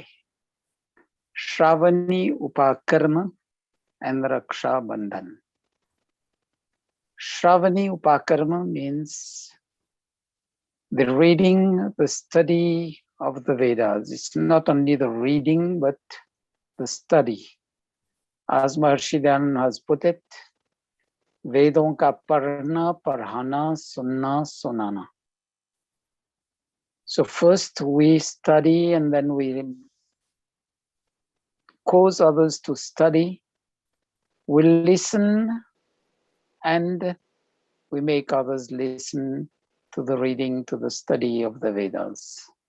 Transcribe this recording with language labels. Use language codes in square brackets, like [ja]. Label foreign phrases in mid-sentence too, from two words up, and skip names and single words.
[en] Shravani Upakarma and Raksha Bandhan. Shravani Upakarma means the reading, the study of the Vedas. It's not only the reading, but the study. As Maharshi Dayanand has put it, [hi] वेदों का पढ़ना, पढ़ाना, सुनना, सुनाना. [en] So first we study and then we cause others to study. We listen and we make others listen to the reading, to the study of the Vedas.